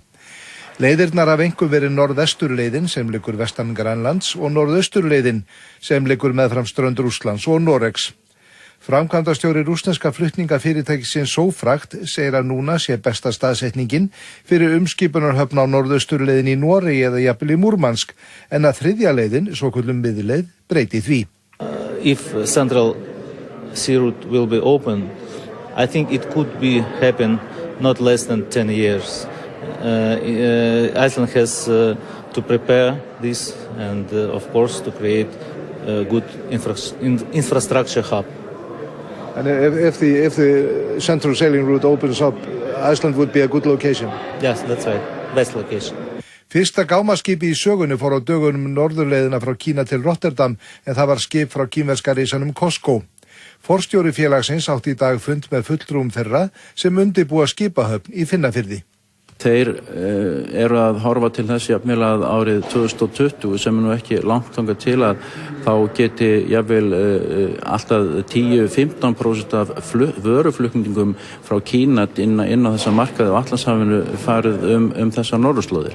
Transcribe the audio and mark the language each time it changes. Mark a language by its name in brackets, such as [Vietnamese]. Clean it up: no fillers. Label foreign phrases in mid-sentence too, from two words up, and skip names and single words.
[Icelandic] Leiðirnar hafa einkum verið norðvesturleiðin sem liggur vestan Grænlands og norðausturleiðin sem liggur meðfram strönd Rússlands og Noregs. Framkvæmdastjóri rússneska flutningafyrirtækisins Sofrakt segir að núna sé besta staðsetningin fyrir umskipunarhöfn á norðausturleiðin í Noregi eða jafnvel í Múrmansk en að þriðja leiðin, svokölluð miðleið, breyti því. [English] If Central Sea Route will be open, I think it could be happen not less than 10 years. Iceland has to prepare this and of course to create a good infrastructure hub. And if the central sailing route opens up, Iceland would be a good location. Yes, that's right. Best location. [Icelandic] Fyrsta gámaskipi í sögunni fór á dögunum norðurleiðina frá Kína til Rotterdam en það var skip frá kínverska risanum COSCO. Forstjóri félagsins átti í dag fund með fulltrúum þeirra sem undirbúa skipahöfn í Finnafirði. Þeir eru að horfa til þess jafnvel að árið 2020 sem nú ekki langt þangað til að þá geti jafnvel alltaf 10-15% af vöruflutningum frá Kína inn á þessa markaði á Atlantshafinu farið þessar norðurslóðir.